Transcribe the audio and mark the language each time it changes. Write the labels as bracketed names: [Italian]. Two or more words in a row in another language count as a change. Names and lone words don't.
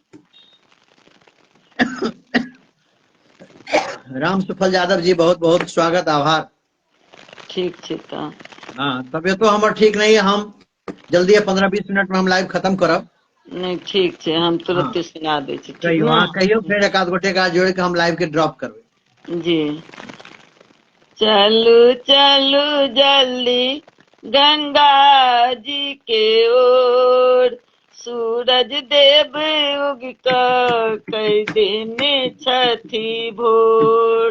[Maithili] राम सुफल यादव जी, बहुत बहुत स्वागत, आभार। ठीक छै तऽ। हाँ, तबियतो हमर ठीक नहीं है, हम जल्दी 15-20 मिनट में हम लाइव खत्म करब। नहीं ठीक छै, हम हाँ, तुरंते सुना दै छी, ठीक कहियो ने। हाँ कहियो, फिर एक आध गोटे का जोड़ के हम लाइव के ड्रॉप करबै। जी। चलू चलू जल्दी गंगा जी के ओर, सूरज देव उग कर कई देने छठी भोर।